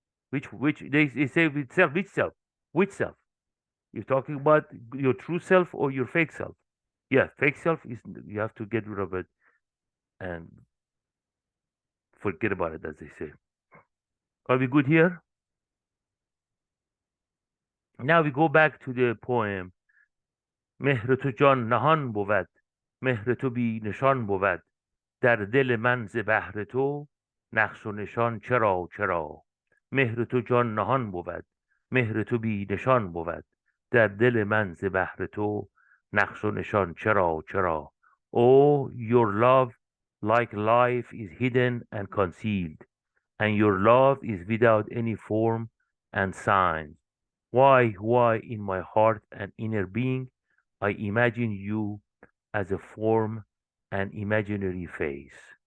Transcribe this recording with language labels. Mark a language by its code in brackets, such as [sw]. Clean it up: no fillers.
[en] Which they say with self, which self? Which self? You're talking about your true self or your fake self? Yeah, fake self is, you have to get rid of it and forget about it, as they say. Are we good here? Now we go back to the poem. [fa] مهر تو جان نهان بود، مهر تو بی نشان بود، در دل من ز بهر تو نقش و نشان چرا چرا. مهر تو جان نهان بود، مهر تو بی نشان بود، در دل من ز بهر تو نقش و نشان چرا چرا. [en] Oh, your love like life is hidden and concealed, and your love is without any form and sign. Why in my heart and inner being I imagine you as a form and imaginary face.